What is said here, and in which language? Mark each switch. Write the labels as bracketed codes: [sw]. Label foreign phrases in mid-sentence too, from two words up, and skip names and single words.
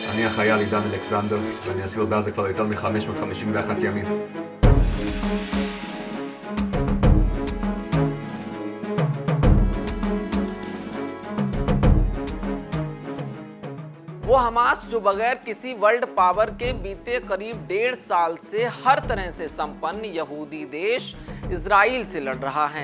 [he] אני החייל עידן אלכסנדר, ואני אסיר בעזה כבר יותר מ-551 ימים. [hi] वो हमास जो बगैर किसी [en] world power [hi] के बीते करीब 1.5 साल से हर तरह से संपन्न यहूदी देश इजराइल से लड़ रहा है।